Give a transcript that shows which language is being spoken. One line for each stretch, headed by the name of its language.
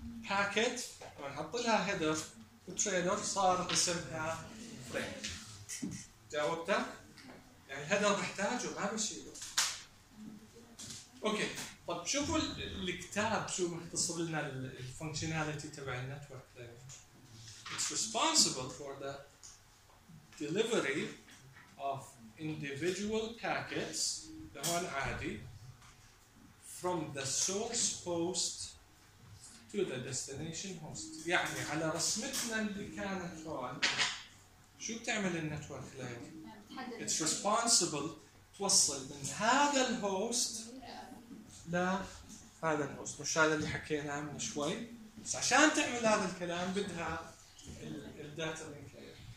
Arabic: باكت ونحط لها هيدر وتريلر صار اسمها فريم. جاوبتك؟ يعني الهيدر بحتاجه ما بشيله. اوكي طب شوفوا الكتاب شو مختصر لنا الفانكشناليتي تبع النتورك لاير.
English: It's responsible for the delivery of individual packets.
Arabic: لهون عادي.
English: from the source host to the destination host.
Arabic: يعني على رسمتنا اللي كانت هون شو بتعمل النتورك لايك؟
English: It's responsible
Arabic: توصل من هذا الهوست لهذا الهوست، مش هذا اللي حكيناه من شوي. بس عشان تعمل هذا الكلام بدها الداتا لينك لاير.